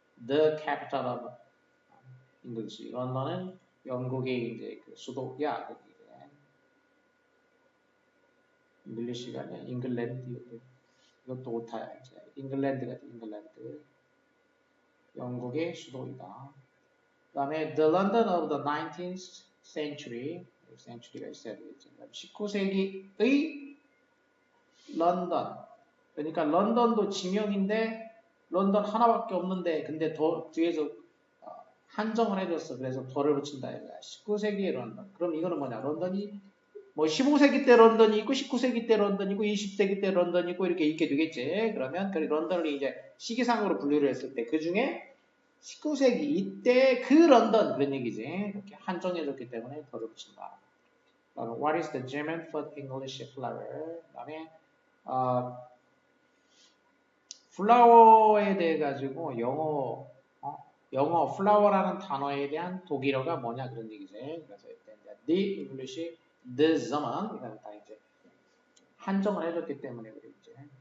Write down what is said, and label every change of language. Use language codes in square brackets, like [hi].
[en] The capital of English. [ko] 런던은 영국의 이제 그 수도야. 잉글리시가 아니라 잉글랜드. 이것도 오타야. 이제 잉글랜드가 잉글랜드. 영국의 수도이다. 그 다음에 [en] The London of the 19th century. [ko] century가 있어야 되겠죠. 19세기의 런던. 그러니까 런던도 지명인데 런던 하나밖에 없는데 근데 더 뒤에서 한정을 해줬어. 그래서 더를 붙인다 이거야. 19세기의 런던. 그럼 이거는 뭐냐? 런던이 뭐 15세기 때 런던이 있고 19세기 때 런던이 있고 20세기 때 런던이 있고 이렇게 있게 되겠지. 그러면 그 런던을 이제 시기상으로 분류를 했을 때 그 중에 19세기 이때 그 런던 그런 얘기지. 이렇게 한정해줬기 때문에 더를 붙인다. [en] What is the German for English flower? [ko] 그다음에 플라워에 대해 가지고 영어 플라워라는 단어에 대한 독일어가 뭐냐 그런 얘기지. 그래서 [en] the English the German [ko] 이건 다 이제 한정을 해줬기 때문에 그랬지.